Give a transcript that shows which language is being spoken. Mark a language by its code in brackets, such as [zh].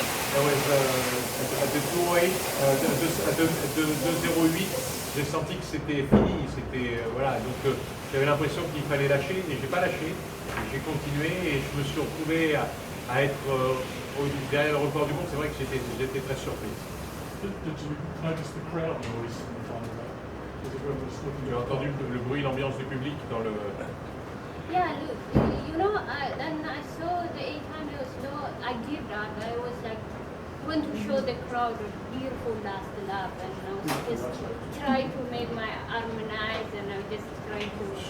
[en] There was at the 208, [fr] at the 208, j'ai senti que c'était fini, c'était voilà, donc j'avais l'impression qu'il fallait lâcher et j'ai pas lâché, j'ai continué et je me suis retrouvé à être derrière le record du monde. C'est vrai que j'étais très surpris. [en] Did you notice the crowd noise on the final lap? Was it everyone just looking [fr] J'ai entendu le bruit, l'ambiance du public dans le. [en] Yeah, look, you know, then I saw the 800 slow, I give up. I was like, want to show the crowd a beautiful last lap, and I was just try to make my arm nice, and I just try to